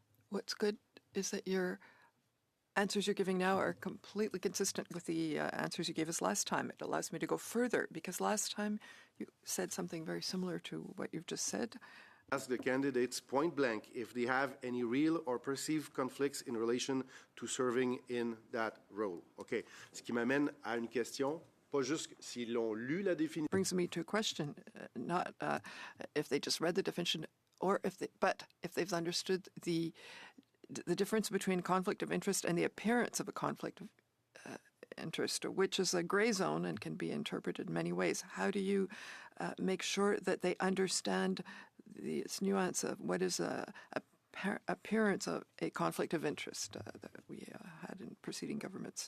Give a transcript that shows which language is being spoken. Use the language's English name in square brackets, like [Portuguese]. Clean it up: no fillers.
[English] What's good is that your answers you're giving now are completely consistent with the answers you gave us last time. It allows me to go further, because last time you said something very similar to what you've just said. Ask the candidates point blank if they have any real or perceived conflicts in relation to serving in that role. OK. [French] Ce qui m'amène à une question. Pas juste s'ils l'ont lu la définition. [English] Brings me to a question, not if they just read the definition, but if they've understood the difference between conflict of interest and the appearance of a conflict of interest, which is a gray zone and can be interpreted in many ways. How do you make sure that they understand this nuance of what is a appearance of a conflict of interest that we had in preceding governments?